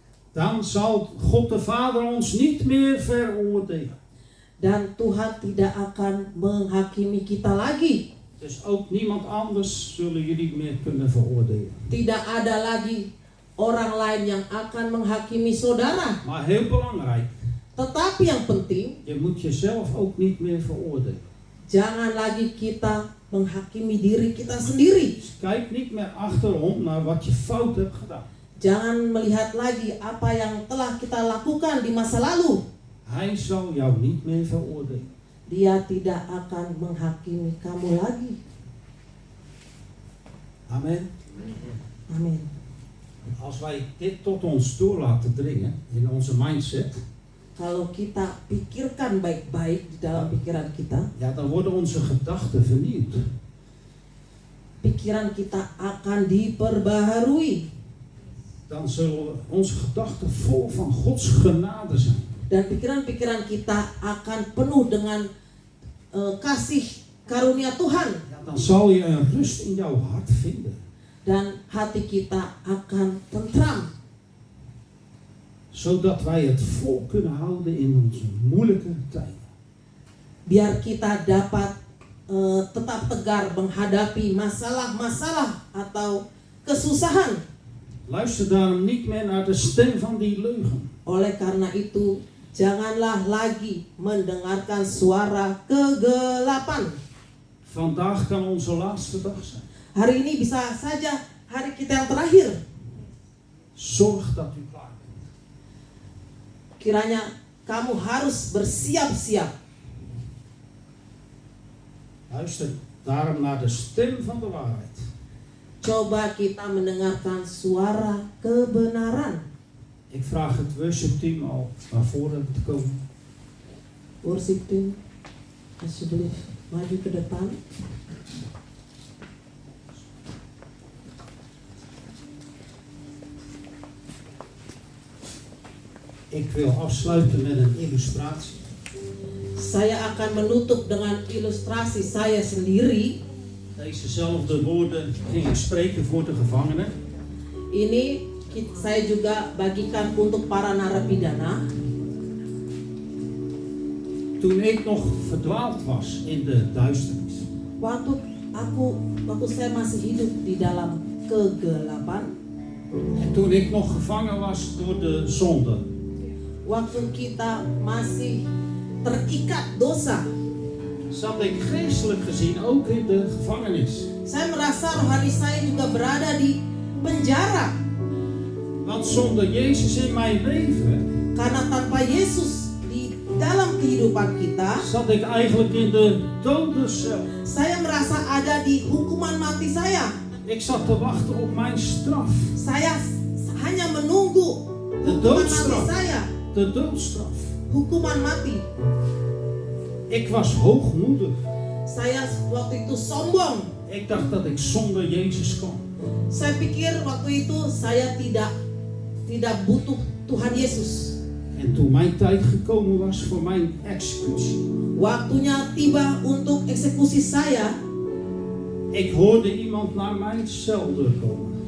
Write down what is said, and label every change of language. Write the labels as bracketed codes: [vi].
[nl] Dan zal God de Vader ons niet meer veroordelen. [id] dan Tuhan tidak akan menghakimi kita lagi. [nl] Dus ook niemand anders zullen jullie meer kunnen veroordelen. [id] Tidak ada lagi orang lain yang akan menghakimi saudara. [nl] Maar heel belangrijk, [id] Tetapi yang penting, [nl] je moet jezelf ook niet meer veroordelen. [id] jangan lagi kita menghakimi diri kita sendiri. [nl] Dus kijk niet meer achterom naar wat je fout hebt gedaan. [id] Jangan melihat lagi apa yang telah kita lakukan di masa lalu. [nl] Hij zal jou niet meer veroordelen. [id] Dia tidak akan menghakimi kamu lagi. [nl] Amen. [id] Amin. [nl] Als wij dit tot ons door laten dringen in onze mindset, [id] Kalau kita pikirkan baik-baik di dalam pikiran kita, [nl] ja, dan worden onze gedachten vernieuwd. [id] pikiran kita akan diperbaharui. [nl] Dan zullen onze gedachten vol van Gods genade zijn. [id] Dan pikiran-pikiran kita akan penuh dengan kasih karunia Tuhan. [nl] Dan zal je een rust in jouw hart vinden. [id] Dan hati kita akan tentram. [nl] Zodat wij het vol kunnen houden in onze moeilijke tijden. [id] Biar kita dapat tetap tegar menghadapi masalah-masalah atau kesusahan. [nl] Luister daarom niet meer naar de stem van die leugen. [id] Oleh karena itu, janganlah lagi mendengarkan suara kegelapan. [nl] Vandaag kan onze laatste dag zijn. [id] Hari ini bisa saja hari kita yang terakhir. [nl] Zorg dat u klaar bent. [id] Kiranya kamu harus bersiap-siap. [nl] Luister daarom naar de stem van de waarheid. [id] Coba kita mendengarkan suara kebenaran. [nl] Ik vraag het worship team al naar voren te komen. [id] Worship team, [nl] alsjeblieft [id] maju ke depan. [nl] Ik wil afsluiten met een illustratie. [id] Saya akan menutup dengan ilustrasi saya sendiri. [nl] Dezezelfde woorden ging ik spreken voor de gevangenen. [id] Ini saya juga bagikan untuk para narapidana. [nl] Toen ik nog verdwaald was in de duisternis. [id] Waktu saya masih hidup di dalam kegelapan. [nl] En toen ik nog gevangen was door de zonde. [id] Waktu kita masih terikat dosa. [nl] Zat ik geestelijk gezien ook in de gevangenis. [id] Saya merasa rohani saya juga berada di penjara. [nl] Want zonder Jezus in mijn leven [id] Karena tanpa Yesus di dalam kehidupan kita, [nl] zat ik eigenlijk in de dodencel. [id] saya merasa ada di hukuman mati saya. [nl] Ik zat te wachten op mijn straf. [id] Saya hanya menunggu [nl] De doodstraf. [id] saya. [nl] De doodstraf. [id] Hukuman mati. [nl] Ik was hoogmoedig. [id] Saya waktu itu sombong. [nl] Ik dacht dat ik zonder Jezus kon. [id] Saya pikir waktu itu saya tidak butuh Tuhan Yesus. [nl] En toen mijn tijd gekomen was voor mijn executie, [id] Waktunya tiba untuk eksekusi saya, [nl] ik hoorde iemand naar mijn celdeur komen.